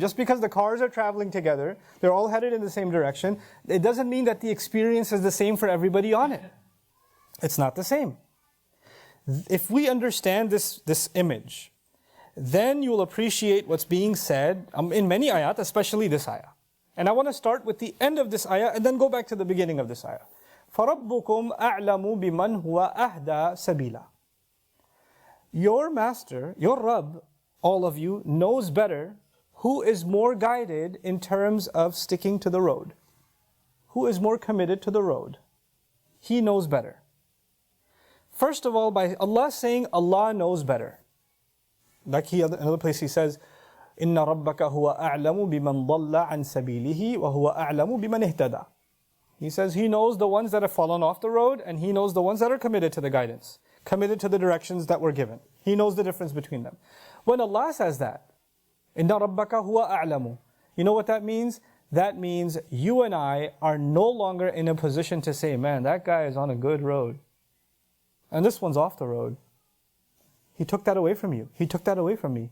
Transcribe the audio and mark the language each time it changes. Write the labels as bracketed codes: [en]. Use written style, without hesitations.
[en] Just because the cars are traveling together, they're all headed in the same direction, it doesn't mean that the experience is the same for everybody on it. It's not the same. If we understand this image, then you will appreciate what's being said in many ayat, especially this ayah. And I want to start with the end of this ayah and then go back to the beginning of this ayah. [ar] فَرَبُّكُمْ أَعْلَمُ بِمَنْ هُوَ أَهْدَى سَبِيلًا. [en] Your master, your Rabb, all of you, knows better who is more guided in terms of sticking to the road. Who is more committed to the road. He knows better. First of all, by Allah saying Allah knows better. Like another place He says, [ar] إِنَّ رَبَّكَ هُوَ أَعْلَمُ بِمَنْ ضَلَّ عَنْ سَبِيلِهِ وَهُوَ أَعْلَمُ بِمَنْ اهْتَدَى. [en] He says He knows the ones that have fallen off the road, and He knows the ones that are committed to the guidance, committed to the directions that were given. He knows the difference between them. When Allah says that, [ar] إِنَّ رَبَّكَ هُوَ أَعْلَمُ, [en] you know what that means? That means you and I are no longer in a position to say, man, that guy is on a good road, and this one's off the road. He took that away from you. He took that away from me.